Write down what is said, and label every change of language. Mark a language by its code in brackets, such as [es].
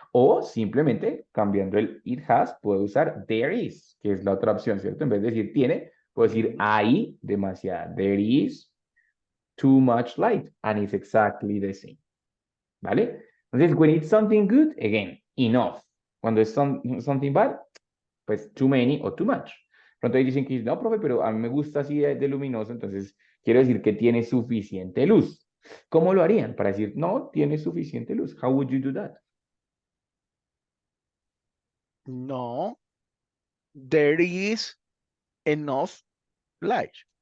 [es] O simplemente cambiando el [en] it has, [es] puedo usar [en] there is, [es] que es la otra opción, ¿cierto? En vez de decir tiene, puedo decir hay demasiada. [en] There is too much light. And it's exactly the same. [es] ¿Vale? Entonces, [en] when it's something good, again, enough. [es] Cuando es [en] something bad, pues too many o too much. [es] Pronto ahí dicen que no, profe, pero a mí me gusta así de luminoso, entonces quiero decir que tiene suficiente luz. ¿Cómo lo harían? Para decir, no, tiene suficiente luz. [en] How would you do that? No. There is enough light.